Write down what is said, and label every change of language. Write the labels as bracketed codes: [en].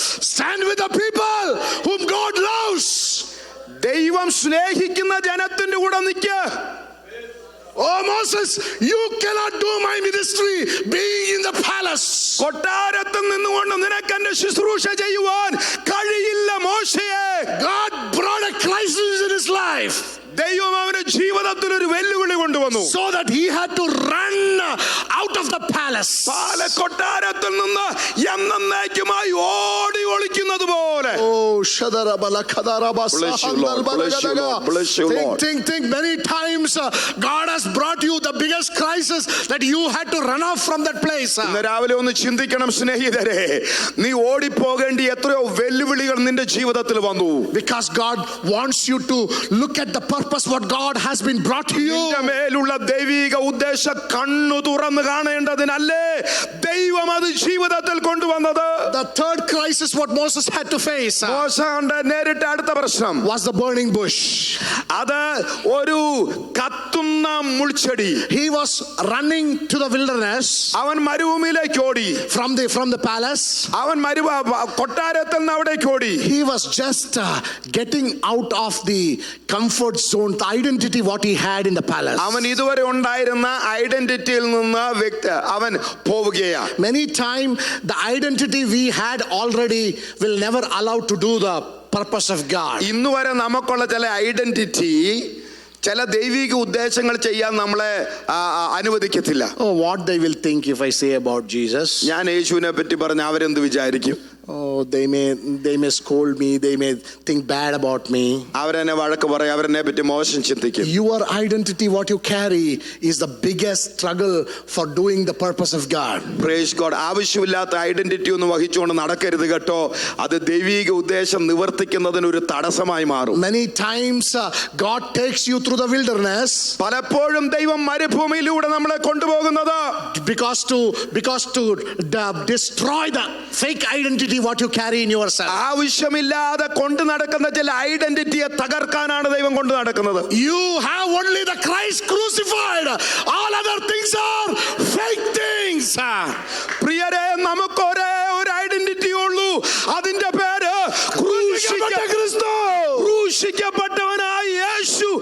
[en] Stand with the people whom God loves. [ml] ദൈവം സ്നേഹിക്കുന്ന ജനത്തിന്റെ കൂടെ നിൽക്കുക. [en] Oh Moses, you cannot do my ministry being in the palace. [ml] കൊട്ടാരത്തിൽ നിന്നുകൊണ്ട് നിനക്ക് എന്റെ ശുശ്രൂഷ ചെയ്യുവാൻ കഴിയില്ല മോശയെ. [en] God brought a crisis in his life. [ml] ദൈവം അവന്റെ ജീവിതത്തിൽ ഒരു വെല്ലുവിളി കൊണ്ടുവന്നു. [en] So that he had to run out of the palace. [ml] കൊട്ടാരത്തിൽ നിന്ന് എന്നേക്കുമായി ഓടി ഒളിക്കുന്നത് പോലെ. Oh, Shadarabala Kadarabasa. [en] Think many times God has brought you the biggest crisis that you had to run off from that place. [ml] ഇന്ന് രാവിലെ ഒന്ന് ചിന്തിക്കണം സ്നേഹിതരെ, നീ ഓടിപ്പോകേണ്ടി എത്രയോ വെല്ലുവിളികൾ നിന്റെ ജീവിതത്തിൽ വന്നു. [en] Because God wants you to look at the purpose what God has been brought to you. [ml] നിന്റെ മേലുള്ള ദൈവിക ഉദ്ദേശം കണ്ണു തുറന്ന് കാണേണ്ടതിനല്ലേ ദൈവം അത് ജീവിതത്തിൽ കൊണ്ടുവന്നത്. [en] The third crisis what Moses had to face [ml] മോശ നേരിട്ട അടുത്ത പ്രശ്നം [en] was the burning bush. [ml] അത് ഒരു കത്തുന്ന മുൾച്ചെടി. [en] He was running to the wilderness. [ml] അവൻ മരുഭൂമിയിലേക്ക് ഓടി. [en] From the palace. [ml] അവൻ കൊട്ടാരത്തിൽ നിന്ന് അവിടേക്ക് ഓടി. [en] He was just getting out of the comfort zone, the identity what he had in the palace. [ml] അവൻ ഇതുവരെ ഉണ്ടായിരുന്ന ഐഡന്റിറ്റിയിൽ നിന്ന് അവൻ പോവുകയാണ്. [en] Many times the identity we had already will never allow to do the purpose of God. [ml] ഇന്ന് വരെ നമുക്കുള്ള ചില ഐഡന്റിറ്റി ചില ദൈവിക ഉദ്ദേശങ്ങൾ ചെയ്യാൻ നമ്മളെ അനുവദിക്കത്തില്ല. [en] Oh, what they will think if I say about Jesus. [ml] ഞാൻ യേശുവിനെ പറ്റി പറഞ്ഞ അവരെന്ത് വിചാരിക്കും? [en] Oh, they may scold me, they may think bad about me. [ml] അവരെന്നെ വഴക്ക് പറയും, അവരെന്നെ പറ്റി മോശം ചിന്തിക്കും. [en] Your identity what you carry is the biggest struggle for doing the purpose of God. Praise God. [ml] ആവശ്യമില്ലാത്ത ഐഡന്റിറ്റി ഒന്നും വഹിച്ചുകൊണ്ട് നടക്കരുത് കേട്ടോ. അത് ദൈവിക ഉദ്ദേശം നിവർത്തിക്കുന്നതിന് ഒരു തടസ്സമായി മാറും. [en] Many times God takes you through the wilderness. [ml] പലപ്പോഴും ദൈവം മരുഭൂമിയിലൂടെ നമ്മളെ കൊണ്ടുപോകുന്നത് [en] because to destroy the fake identity what you carry in yourself. [ml] ആവശ്യമില്ലാതെ കൊണ്ടു നടക്കുന്ന ചില ഐഡന്റിറ്റിയെ തകർക്കാനാണ് ദൈവം കൊണ്ടു നടക്കുന്നത്. [en] You have only the Christ crucified. All other things are fake things. [ml] പ്രിയരെ, നമുക്ക് ഒരേ ഒരു ഐഡന്റിറ്റി ഉള്ളൂ. അതിന്റെ പേര് ക്രൂശിക്കപ്പെട്ടവനായ യേശു.